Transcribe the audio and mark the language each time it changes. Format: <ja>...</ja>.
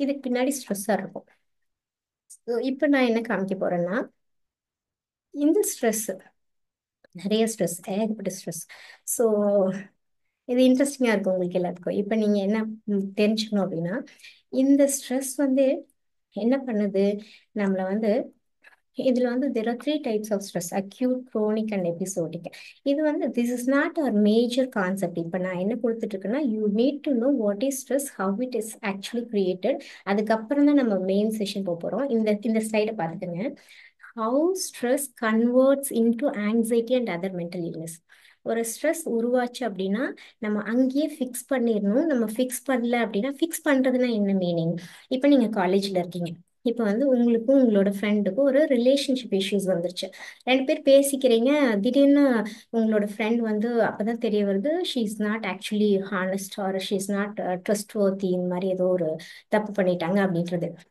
<ta>இதுக்கு பின்னாடி ஸ்ட்ரெஸ்ஸாக இருக்கும். ஸோ இப்போ நான் என்ன காமிக்க போறேன்னா, இந்த ஸ்ட்ரெஸ், நிறைய ஸ்ட்ரெஸ், ஏகப்பட்ட ஸ்ட்ரெஸ். ஸோ இது இன்ட்ரெஸ்டிங்காக இருக்கும் உங்களுக்கு எல்லாத்துக்கும். இப்போ நீங்கள் என்ன தெரிஞ்சுக்கணும் அப்படின்னா, இந்த ஸ்ட்ரெஸ் வந்து என்ன பண்ணுது, நம்மளை வந்து இதுல வந்து</ta> <en>there are 3 types of stress: acute, chronic and episodic.</en> <ta>இது வந்து</ta> <en>this is not our major concept.</en> <ta>இப்போ நான் என்ன கொடுத்துட்டு இருக்கேன்னா,</ta> <en>you need to know what is stress, how it is actually created.</en> <ta>அதுக்கப்புறம் தான் நம்ம மெயின் செஷன் போகிறோம். இந்த ஸ்லைடை பார்த்துக்கோங்க.</ta> <en>how stress converts into anxiety and other mental illness.</en> <ta>ஒரு ஸ்ட்ரெஸ் உருவாச்சு அப்படின்னா நம்ம அங்கேயே ஃபிக்ஸ் பண்ணிடணும். நம்ம ஃபிக்ஸ் பண்ணல அப்படின்னா, ஃபிக்ஸ் பண்ணுறதுனா என்ன மீனிங், இப்போ நீங்கள் காலேஜில் இருக்கீங்க, இப்போ வந்து உங்களுக்கும் உங்களோட ஃப்ரெண்டுக்கும் ஒரு ரிலேஷன்ஷிப் இஷ்யூஸ் வந்துருச்சு, 2 பேர் பேசிக்கிறீங்க, திடீர்னு உங்களோட ஃப்ரெண்ட் வந்து அப்போதான் தெரிய வருது</ta> <en>she is not actually honest or she is not trustworthy,</en> <ta>இந்த மாதிரி ஏதோ ஒரு தப்பு பண்ணிட்டாங்க அப்படின்றது.</ta>